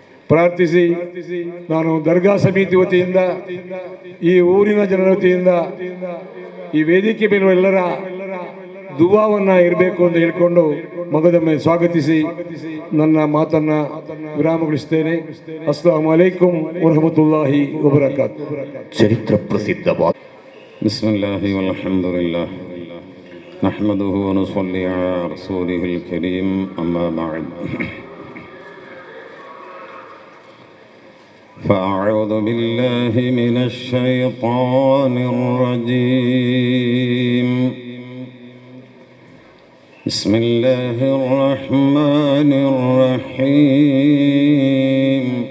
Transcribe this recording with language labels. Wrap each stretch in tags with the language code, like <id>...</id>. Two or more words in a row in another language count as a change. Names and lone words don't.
<kn>ಪ್ರಾರ್ಥಿಸಿ ನಾನು ದರ್ಗಾ ಸಮಿತಿ ವತಿಯಿಂದ ಈ ಊರಿನ ಜನರ ವತಿಯಿಂದ ಈ ವೇದಿಕೆ ಮೇಲೂ ಎಲ್ಲರ ದುವಾವನ್ನು ಇರಬೇಕು ಅಂತ ಹೇಳಿಕೊಂಡು ಮಗದೊಮ್ಮೆ ಸ್ವಾಗತಿಸಿ ನನ್ನ ಮಾತನ್ನು ವಿರಾಮಗೊಳಿಸುತ್ತೇನೆ.</kn> <ar>السلام عليكم ورحمة الله وبركاته.</ar> <kn>ಚರಿತ್ರ ಪ್ರಸಿದ್ಧವಾದ</kn> <ar>بسم الله والحمد لله نحمده ونصلي على رسوله الكريم أما بعد. فأعوذ بالله من الشيطان الرجيم. بسم الله الرحمن الرحيم.</ar>